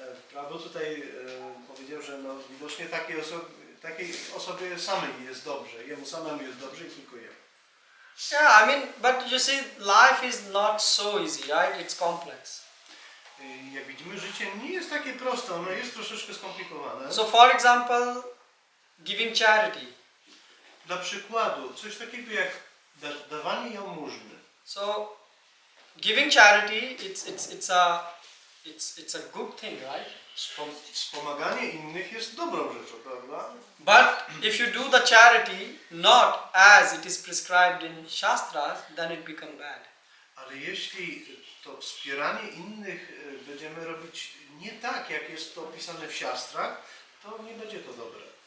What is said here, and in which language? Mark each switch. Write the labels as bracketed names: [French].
[Polish] Prabhu tutaj powiedział, że no, widocznie takiej osobie samej jest dobrze. Jemu samemu jest dobrze i tylko jemu. [English] Yeah, I mean, but you see, life is not so easy, right? It's complex. [Polish] Jak widzimy, życie nie jest takie proste, ono jest troszeczkę skomplikowane. [English] So, for example, giving charity. [Polish] Dla przykładu, coś takiego jak dawanie jałmużny. [English] So, giving charity, it's a good thing, right? [Polish] Wspomaganie innych jest dobrą rzeczą, prawda? [English] But if you do the charity not as it is prescribed in Shastras, then it becomes bad. [Polish] Ale jeśli to wspieranie innych będziemy robić nie tak, jak jest to opisane w siastrach, to nie będzie to dobre.